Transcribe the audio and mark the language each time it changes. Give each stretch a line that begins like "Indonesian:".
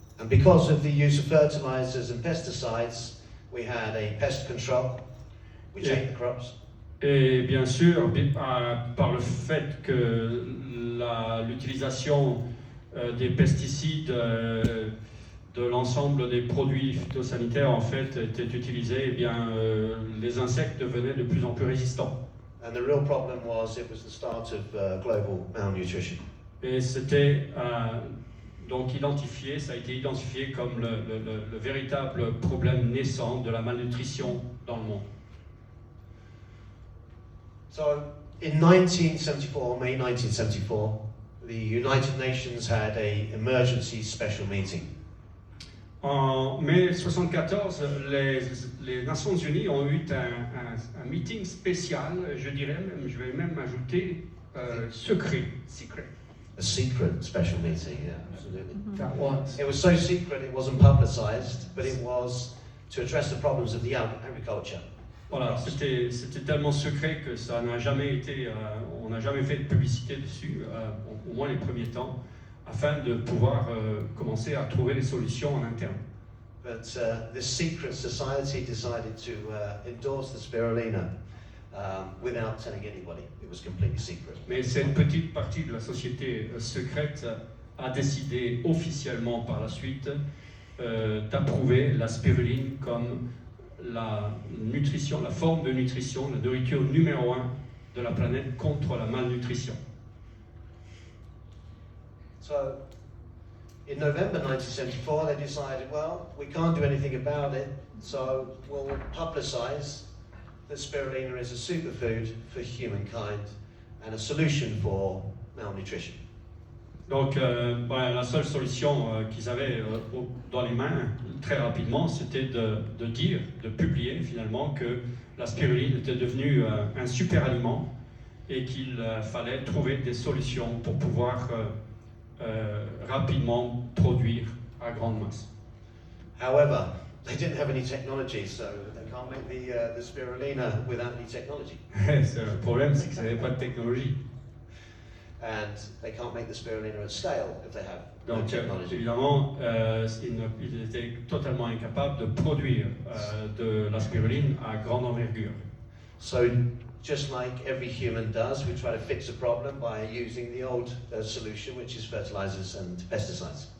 English: And because of the use of fertilizers and pesticides, we had a pest control, which ate the crops.
French: Et bien sûr, par le fait que l'utilisation des pesticides, de l'ensemble des produits phytosanitaires en fait était utilisée, eh bien, les insectes devenaient de plus en plus résistants.
English: And the real problem was it was the start of global malnutrition.
French: Et c'était donc ça a été identifié comme le véritable problème naissant de la malnutrition dans le monde.
English: So, in 1974, May 1974, the United Nations had an emergency special meeting.
French: En mai 1974, les Nations Unies ont eu un meeting spécial, je vais même ajouter secret.
English: A secret special meeting, yeah, absolutely. That was. It was so secret it wasn't publicized, but it was to address the problems of the agriculture.
French: Voilà, c'était tellement secret que ça n'a jamais été, on n'a jamais fait de publicité dessus, au moins les premiers temps, afin de pouvoir commencer à trouver des solutions en interne.
English: But this secret society decided to endorse the spirulina without telling anybody. It was completely secret.
French: Mais cette petite partie de la société secrète a décidé officiellement par la suite d'approuver la spiruline comme la nutrition, la forme de nutrition, la nourriture numéro 1 de la planète contre la malnutrition.
English: So, in November 1974, they decided, well, we can't do anything about it, so we'll publicize that spirulina is a superfood for humankind and a solution for malnutrition.
French: Donc, la seule solution qu'ils avaient dans les mains, très rapidement, c'était de publier finalement que la spiruline était devenue un super aliment et qu'il fallait trouver des solutions pour pouvoir rapidement produire à grande masse.
English: However, they didn't have any technology, so they can't make the spirulina without any technology.
French: Le problème, c'est qu'ils n'avaient pas de technologie.
English: And they can't make the spirulina at scale if they have no
French: Donc,
English: technology.
French: évidemment, ils étaient totalement incapables de produire de la spiruline à grande envergure.
English: So, just like every human does, we try to fix a problem by using the old solution, which is fertilizers and pesticides.